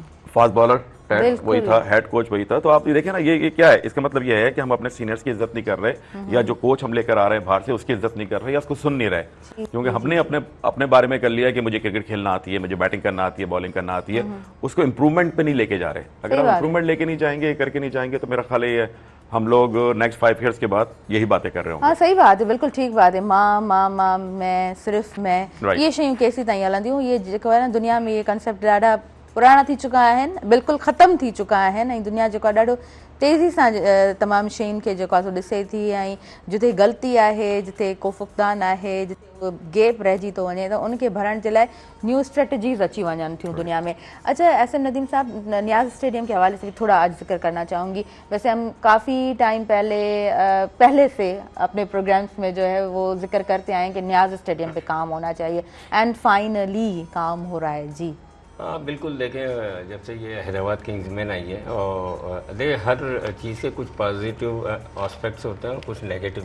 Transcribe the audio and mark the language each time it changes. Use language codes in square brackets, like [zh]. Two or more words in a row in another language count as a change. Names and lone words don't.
[en] fast bowler [ur] وہی تھا, [en] head coach [ur] وہی تھا۔ تو آپ یہ دیکھیں نا، یہ کیا ہے، اس کا مطلب یہ ہے کہ ہم اپنے سینیئرز کی عزت نہیں کر رہے، یا جو کوچ ہم لے کر آ رہے ہیں باہر سے اس کی عزت نہیں کر رہے، یا اس کو سن نہیں رہے، کیونکہ ہم نے اپنے بارے میں کر لیا کہ مجھے کرکٹ کھیلنا آتی ہے، مجھے بیٹنگ کرنا آتی ہے، باؤلنگ کرنا آتی ہے، اس کو امپروومنٹ پہ نہیں لے کے جا رہے. اگر ہم امپروومنٹ لے کے نہیں جائیں گے، کر کے نہیں جائیں گے، تو میرا خیال یہ ہم لوگ [en] next 5 years [ur] کے بعد یہی باتیں کر رہے ہوں گے. ہاں، صحیح بات ہے، بالکل ٹھیک بات ہے. [sd] मां [ur] میں صرف میں, [sd] ये शयूं केसी ताईं हलंदियूं, ये जेको आहे न दुनिया में ये कंसेप्ट ॾाढा पुराणा थी चुका आहिनि, बिल्कुलु ख़तमु थी चुका आहिनि, ऐं दुनिया जेको आहे ॾाढो तेज़ी सां तमामु शयुनि खे जेको आहे सो ॾिसे थी, ऐं जिथे ग़लती आहे, जिथे को फुक़दान आहे, जिथे गैप रहिजी थो वञे, त उनखे भरण जे लाइ [en] new strategies [sd] अची वञनि थियूं दुनिया में। [ur] اچھا، ایس ایم ندیم صاحب، نیاز اسٹیڈیم کے حوالے سے بھی تھوڑا آج ذکر کرنا چاہوں گی. ویسے ہم کافی ٹائم پہلے سے اپنے پروگرامز میں جو ہے وہ ذکر کرتے آئے ہیں کہ نیاز اسٹیڈیم پہ کام ہونا چاہیے, [en] and finally [ur] کام ہو رہا ہے. جی ہاں بالکل، دیکھیں جب سے یہ حیدرآباد کنگز میں آئی ہے، اور دیکھیے ہر چیز کے کچھ [en] positive aspects [ur] ہوتے ہیں اور کچھ نیگیٹو,